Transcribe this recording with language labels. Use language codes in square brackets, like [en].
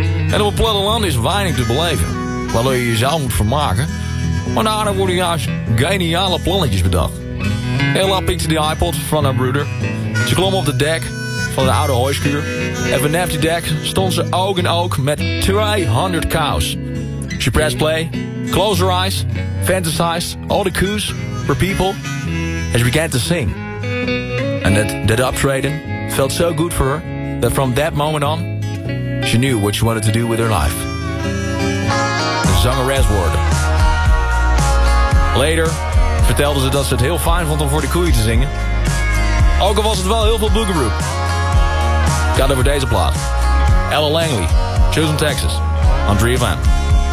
[nl] En op het platteland is weinig te beleven, waardoor je jezelf moet vermaken. Maar daarna worden juist geniale plannetjes bedacht. Ella pikte de iPod van haar broeder. Ze klom op de dek van de oude hooischuur. En vanaf die dek stond ze oog in oog met 200 cows. [en] She pressed play, closed her eyes, fantasized all the coos, her people. And she began to sing. And that optreden felt so good for her, that from that moment on, she knew what she wanted to do with her life. [nl] De zangeres worden. Later vertelde ze dat ze het heel fijn vond om voor de koeien te zingen. Ook al was het wel heel veel boogeroep. Gaat over deze plaat. Ella Langley, Chosen Texas, on 3FM.